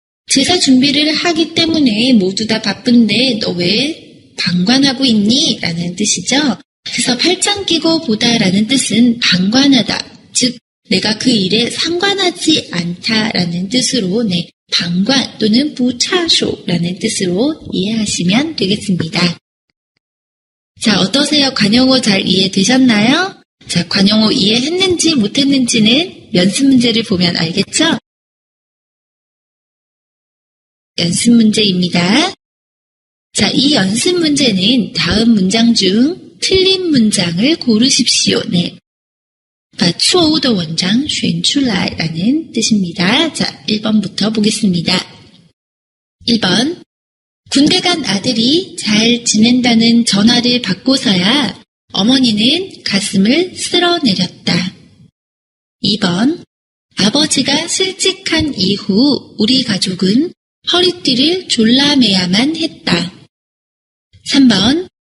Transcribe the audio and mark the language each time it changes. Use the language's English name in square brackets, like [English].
[Korean] 제사 준비를 하기 때문에 모두 다 바쁜데 너 왜 방관하고 있니? 라는 뜻이죠. 그래서 팔짱 끼고 보다라는 뜻은 방관하다. 즉 내가 그 일에 상관하지 않다라는 뜻으로 방관 또는 부차쇼라는 뜻으로 이해하시면 되겠습니다. 자, 어떠세요? 관용어 잘 이해되셨나요? 자, 관용어 이해했는지 못했는지는 연습 문제를 보면 알겠죠? 연습 문제입니다. 자, 이 연습 문제는 다음 문장 중 틀린 문장을 고르십시오. [Chinese] 把错误的文章选出来 [Korean] 라는 뜻입니다. 자, 1번부터 보겠습니다. 1번. 군대 간 아들이 잘 지낸다는 전화를 받고서야 어머니는 가슴을 쓸어내렸다. 2번. 아버지가 실직한 이후 우리 가족은 허리띠를 졸라매야만 했다. 3번.